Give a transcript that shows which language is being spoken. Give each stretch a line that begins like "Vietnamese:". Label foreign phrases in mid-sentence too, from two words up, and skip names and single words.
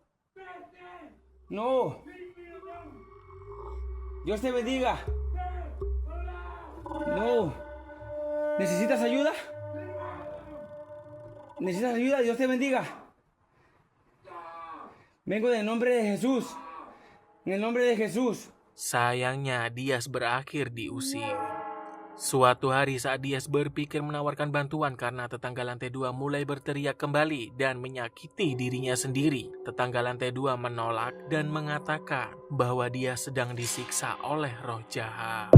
Spanish: No. Dios te bendiga. No. ¿Necesitas ayuda? ¿Necesitas ayuda? Dios te bendiga. Vengo en el nombre de Jesús. En el nombre de Jesús.
Indonesian: Sayangnya, Diaz berakhir diusir. Suatu hari saat Diaz berpikir menawarkan bantuan karena tetangga lantai 2 mulai berteriak kembali dan menyakiti dirinya sendiri, tetangga lantai 2 menolak dan mengatakan bahwa dia sedang disiksa oleh roh jahat.